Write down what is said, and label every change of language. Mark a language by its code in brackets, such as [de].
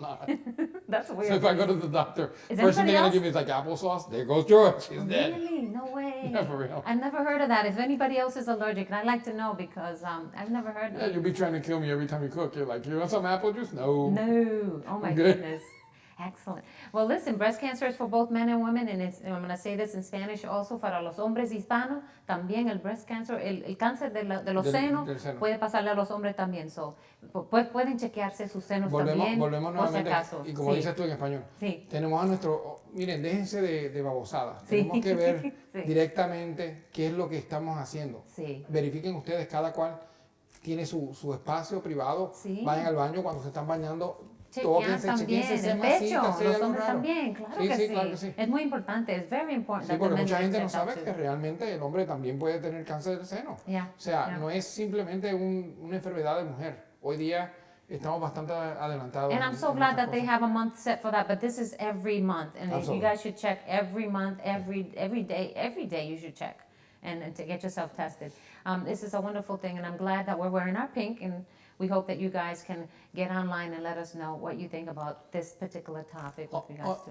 [en] Not. That's weird. So if I go to the doctor, first thing they're gonna give me is like applesauce. There goes George. He's dead. Really? No way. Yeah, for real. I've never heard of that. If anybody else is allergic, and I'd like to know because I've never heard of it. Yeah, you'll be trying to kill me every time you cook. You're like, you want some apple juice? No. No. Oh my goodness. Excellent. Well, listen, breast cancer is for both men and women, and I'm going to say this in Spanish also, [es] para los hombres hispanos, también el breast cancer, el cáncer de los senos puede pasarle a los hombres también. So, pueden chequearse sus senos también, volvemos nuevamente, por si acaso. y como dices tú en español, tenemos a miren, déjense de babosadas, tenemos que ver directamente qué es lo que estamos haciendo. Verifiquen ustedes, cada cual tiene su espacio privado, vayan al baño cuando se están bañando. Chequearse el pecho, los hombres también, claro que sí. Es muy importante, es [en] very important. [es] Sí, porque mucha gente no sabe que realmente el hombre también puede tener cáncer del seno. No es simplemente una enfermedad de mujer. Hoy día estamos bastante adelantados. [en] And I'm so glad that they have a month set for that, but this is every month. And you guys should check every month, every day you should check. and to get yourself tested. This is a wonderful thing, and I'm glad that we're wearing our pink, and we hope that you guys can get online and let us know what you think about this particular topic with regards to